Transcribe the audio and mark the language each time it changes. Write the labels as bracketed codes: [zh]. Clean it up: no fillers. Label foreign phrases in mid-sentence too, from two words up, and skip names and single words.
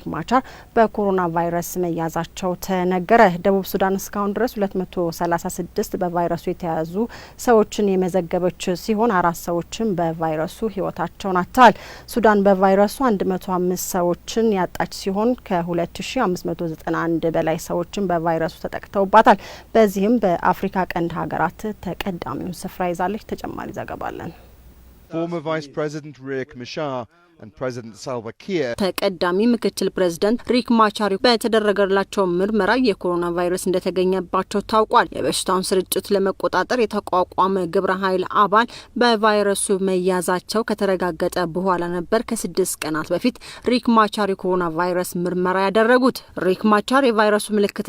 [am] ማቻር በኮሮና ቫይረስ መያዛቸው ተነገረ። ደቡብ ሱዳን እስካሁን ድረስ 236 በቫይረሱ የተያዙ ሰዎችን የመዘገበች ሲሆን 4 ሰዎችን በቫይረሱ ህይወታቸውን አጥተዋል። ሱዳን በቫይረሱ 105 ሰዎችን ያጣች ሲሆን ከ2591 በላይ ሰዎችን በቫይረሱ ተጠቅተውባታል። በዚህም በአፍሪካ ቀንድ ሀገራት ተቀዳሚውን ስፍራ ይዛለች። ተጨማሪ ዘገባለን። [en] Former Vice President Riek Machar and President Salva Kiir [am] ተቀዳሚ ምክትል ፕሬዝዳንት ሪክ ማቻር በተደረገላቸው ምርመራ የኮሮና ቫይረስ እንደተገኘባቸው ታውቋል። የበሽታውን ስርጭት ለመቆጣጠር የተቋቋመ ግብረ ኃይል አባል በቫይረሱ መያዛቸው ከተረጋገጠ በኋላ ነበር ከ6 ቀናት በፊት ሪክ ማቻር የኮሮና ቫይረስ ምርመራ ያደረጉት። ሪክ ማቻር የቫይረሱ ምልክት